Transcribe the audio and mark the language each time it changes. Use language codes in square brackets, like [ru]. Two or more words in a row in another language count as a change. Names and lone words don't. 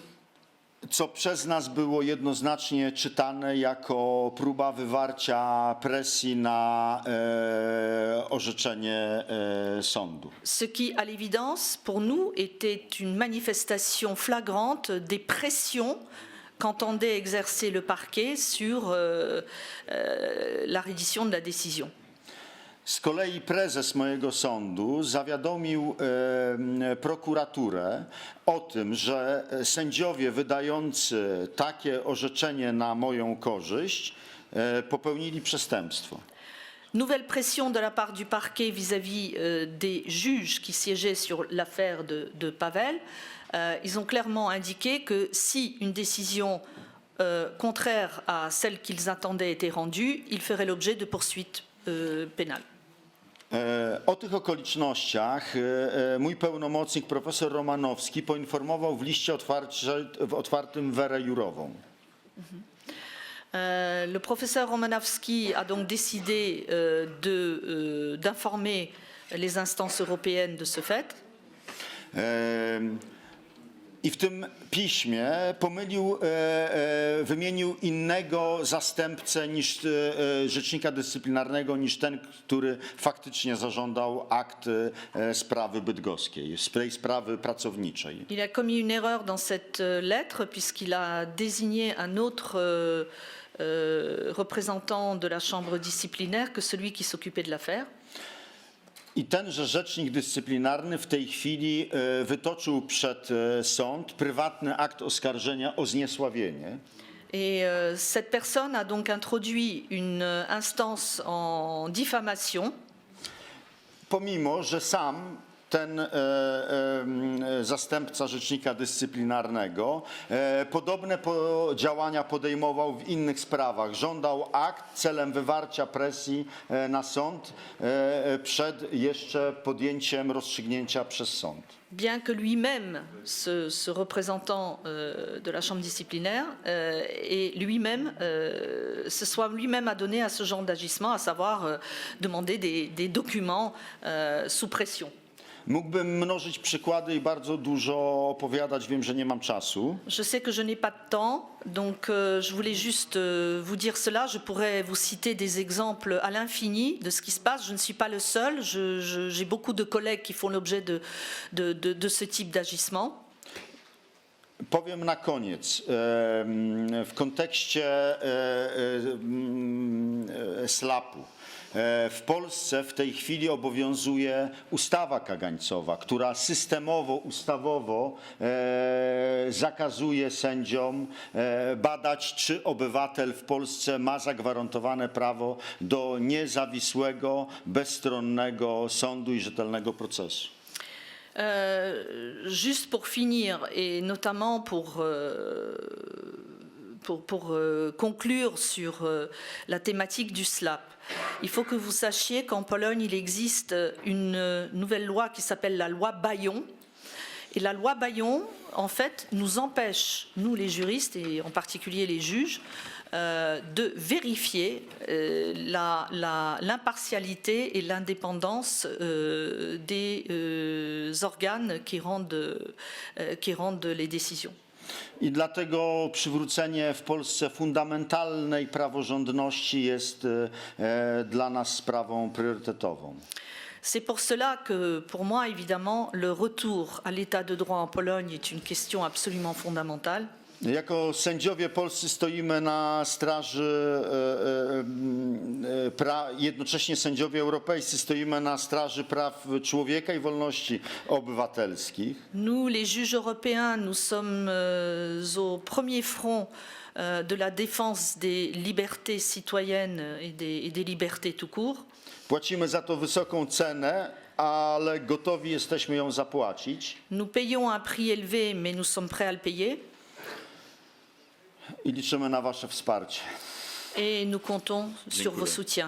[pl] Co przez nas było jednoznacznie czytane jako próba wywarcia presji na orzeczenie sądu. [fr] Ce qui, à l'évidence, pour nous, était une manifestation flagrante des pressions qu'entendait exercer le parquet sur la reddition de la décision. [pl] Z kolei prezes mojego sądu zawiadomił prokuraturę o tym, że sędziowie wydający takie orzeczenie na moją korzyść popełnili przestępstwo. [fr] Nouvelle pression de la part du parquet vis-à-vis des juges qui siégeaient sur l'affaire de Paweł. Ils ont clairement indiqué que si une décision contraire à celle qu'ils attendaient était rendue, il ferait l'objet de poursuites pénales. [pl] O tych okolicznościach mój pełnomocnik profesor Romanowski poinformował w liście otwartym Werę Jourową. [fr] Le professeur Romanowski a donc décidé d'informer les instances européennes de ce fait. [pl] I w tym piśmie wymienił innego zastępcę niż rzecznika dyscyplinarnego, niż ten, który faktycznie zażądał akt sprawy bydgoskiej, z tej sprawy pracowniczej. [fr] Il a commis une erreur dans cette lettre puisqu'il a désigné un autre représentant de la chambre disciplinaire que celui qui s'occupait de l'affaire. [pl] I tenże rzecznik dyscyplinarny w tej chwili wytoczył przed sąd prywatny akt oskarżenia o zniesławienie. [fr] Et cette personne a donc introduit une instance en diffamation. [pl] Pomimo, że sam ten zastępca rzecznika dyscyplinarnego podobne działania podejmował w innych sprawach. Żądał akt celem wywarcia presji na sąd przed jeszcze podjęciem rozstrzygnięcia przez sąd. [fr] Bien que lui-même, ce représentant de la chambre disciplinaire, et lui-même se soit lui-même adonné à ce genre d'agissement, à savoir demander des documents sous pression. [pl] Mógłbym mnożyć przykłady i bardzo dużo opowiadać, wiem, że nie mam czasu. [fr] Je sais que je n'ai pas de temps, donc je voulais juste vous dire cela. Je pourrais vous citer des exemples à l'infini de ce qui se passe. Je ne suis pas le seul. J'ai beaucoup de collègues qui font l'objet de ce type d'agissement. [pl] Powiem na koniec, w kontekście SLAP-u. W Polsce w tej chwili obowiązuje ustawa kagańcowa, która systemowo, ustawowo zakazuje sędziom badać, czy obywatel w Polsce ma zagwarantowane prawo do niezawisłego, bezstronnego sądu i rzetelnego procesu. [fr] Juste pour finir, et notamment pour conclure sur la thématique du SLAP, il faut que vous sachiez qu'en Pologne, il existe une nouvelle loi qui s'appelle la loi Bayon. Et la loi Bayon, en fait, nous empêche, nous les juristes, et en particulier les juges, de vérifier l'impartialité et l'indépendance des organes qui rendent les décisions. [pl] I dlatego przywrócenie w Polsce fundamentalnej praworządności jest dla nas sprawą priorytetową. [fr] C'est pour cela que, pour moi, évidemment, le retour à l'état de droit en Pologne est une question absolument fondamentale. [pl] Jako sędziowie polscy stoimy na straży, jednocześnie sędziowie europejscy stoimy na straży praw człowieka i wolności obywatelskich. [fr] Nous, les juges européens, nous sommes au premier front de la défense des libertés citoyennes et des libertés tout court. [pl] Płacimy za to wysoką cenę, ale gotowi jesteśmy ją zapłacić. [fr] Nous payons un prix élevé, mais nous sommes prêts à le payer. [pl] I liczymy na wasze wsparcie. [fr] Et nous comptons sur vos soutiens.